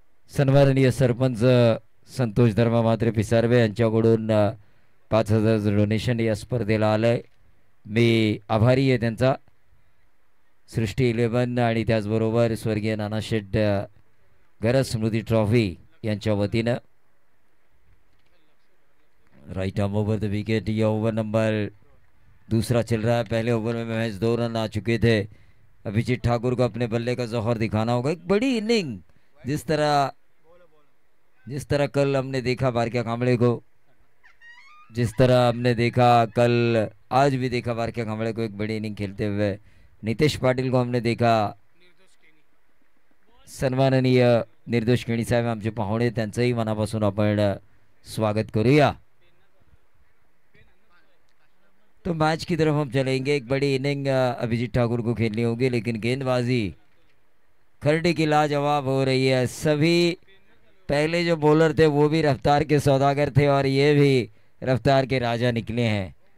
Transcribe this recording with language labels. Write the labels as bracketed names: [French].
[Marathi] सन्माननीय सरपंच संतोष धर्मा म्हात्रे पिसारवे यांच्याकडून 5,000 डोनेशन या स्पर्धेला आलंय. मी आभारी आहे त्यांचा. सृष्टी 11 आणि त्याचबरोबर स्वर्गीय नानाशेठ गरज स्मृती ट्रॉफी यांच्या वतीनं. [English] Right arm over the wicket. [Hindi] यह ओवर नंबर दूसरा चल रहा है. पहले ओवर में महज 2 रन आ चुके थे. अभिजीत ठाकुर को अपने बल्ले का जौहर दिखाना होगा. एक बड़ी इनिंग जिस तरह कल हमने देखा बारक्या कांबळे को, जिस तरह हमने देखा कल, आज भी देखा बारक्या कांबळे को एक बड़ी इनिंग खेलते हुए. नितेश पाटील को हमने देखा. [Marathi] सन्माननीय निर्दोष केणी साहेब आमचे पाहुणे, त्यांचंही मनापासून आपण स्वागत करूया. [Hindi] तो मैच की तरफ हम चलेंगे. एक बड़ी इनिंग अभिजीत ठाकुर को खेलनी होगी, लेकिन गेंदबाजी खरडे की लाजवाब हो रही है. सभी पहले जो बॉलर थे वो भी रफ्तार के सौदागर थे और ये भी रफ्तार के राजा निकले हैं.